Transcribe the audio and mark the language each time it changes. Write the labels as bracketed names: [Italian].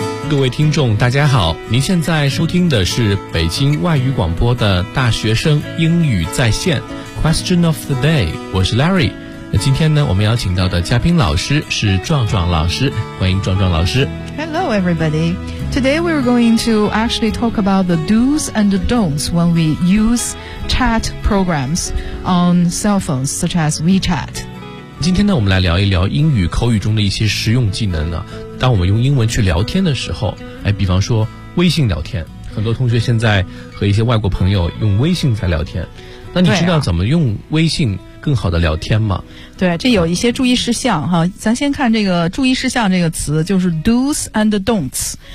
[Chinese] 各位听众大家好，您现在收听的是北京外语广播的大学生英语在线 [English] Question of the day， [Chinese] 我是 Larry。那今天呢，我们邀请到的嘉宾老师是壮壮老师，欢迎壮壮老师。 [English] Hello everybody. Today we're going to actually talk about the do's and the don'ts when we use chat programs on cell phones such as WeChat. [Chinese] 今天呢，我们来聊一聊英语口语中的一些实用技能呢、当我们用英文去聊天的时候，比方说微信聊天，很多同学现在和一些外国朋友用微信在聊天，那你知道怎么用微信更好的聊天吗？对，这有一些注意事项哈。咱先看这个注意事项，这个词就是 [English] do's and don'ts。